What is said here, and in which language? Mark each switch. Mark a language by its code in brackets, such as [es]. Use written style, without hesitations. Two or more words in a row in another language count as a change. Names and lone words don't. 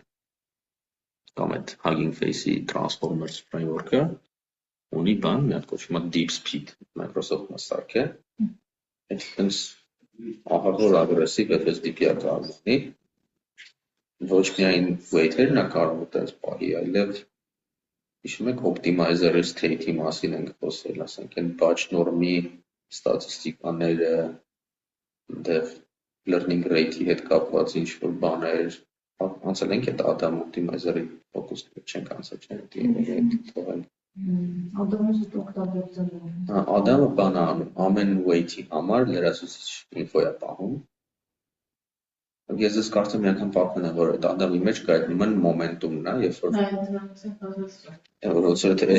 [hy] կամ այդ Hugging Face-ի Transformers framework-ը ունի բան, մի հատ կոչվում է DeepSpeed, Microsoft-ը սարք է, այդպես ահավոր ագրեսիվ FSDP-ա կարող ունի, ոչ միայն weight-երն է կարող ուտես պահի, այլև հիշում եք [en] optimizer-ը state-ի [hy] մասին ենք խոսել, ասենք են [en] batch norm-ի [hy] ստատիստիկաները, դեղ [en] learning rate-ի [hy] հետ կապված ինչ-որ բաներ, անցել ենք այդ Adam optimizer-ի focus չենք անցել, չենք թողել։ Ադամը զուտ օգտագործել է։ Adamը բան է անում, ամեն weight-ի համար լրացուցիչ info է պահում։ Ես ես կարծեմ մի անգամ պատմել եմ, որ այդ Adamի մեջ կա այդ նման momentum-ն է, երբ որ ոնց որ եթե